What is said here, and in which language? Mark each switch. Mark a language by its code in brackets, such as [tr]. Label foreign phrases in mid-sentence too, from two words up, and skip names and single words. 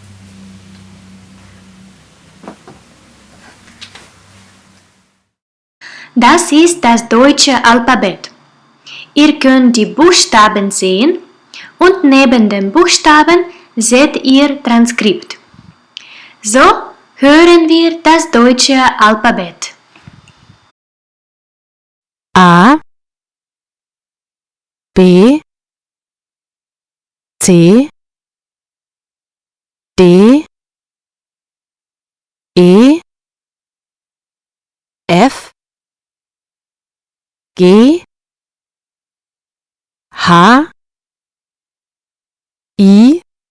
[de] Das ist das deutsche Alphabet. Ihr könnt die Buchstaben sehen und neben den Buchstaben seht ihr Transkript. So hören wir das deutsche Alphabet. A, B, C, D, E, F, G, H, I,